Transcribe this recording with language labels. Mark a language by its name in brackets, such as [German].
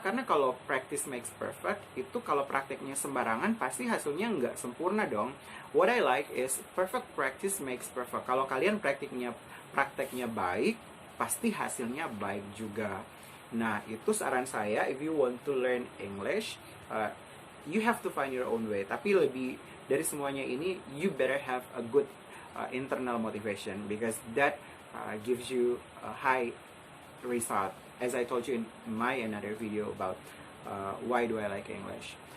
[Indonesian] Karena kalau [English] practice makes perfect, [Indonesian] itu kalau prakteknya sembarangan, pasti hasilnya nggak sempurna dong. [English] What I like is perfect practice makes perfect. [Indonesian] Kalau kalian prakteknya baik, pasti hasilnya baik juga. Nah, itu saran saya. [English] If you want to learn English, you have to find your own way. [Indonesian] Tapi lebih dari semuanya ini, [English] you better have a good internal motivation, because that gives you a high result, as I told you in my another video about why do I like English.